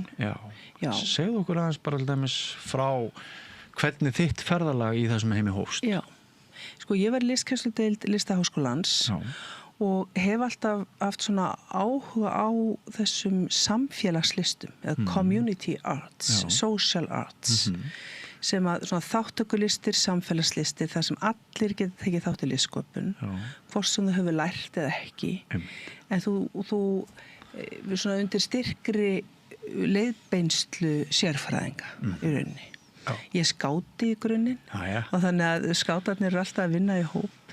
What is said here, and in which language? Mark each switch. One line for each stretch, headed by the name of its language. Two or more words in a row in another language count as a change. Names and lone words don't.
Icelandic: Já. Segðu okkur aðeins bara til dæmis frá hvernig þitt ferðalag í þessum heimi hófst. Já. Ég var í listkennsludeild Listaháskólans og hef alltaf haft svona áhuga á þessum samfélagslistum, eða
English: community arts, social arts,
Icelandic: sem að svona þáttakulistir, samfélagslistir, þar sem allir geta tekið þátt í listsköpun, hvort sem þau hefur lært eða ekki. En þú svona undir styrkri leiðbeinslu sérfræðinga í rauninni. Ég skáti í grunninn og þannig að skátarnir eru alltaf að vinna í hóp.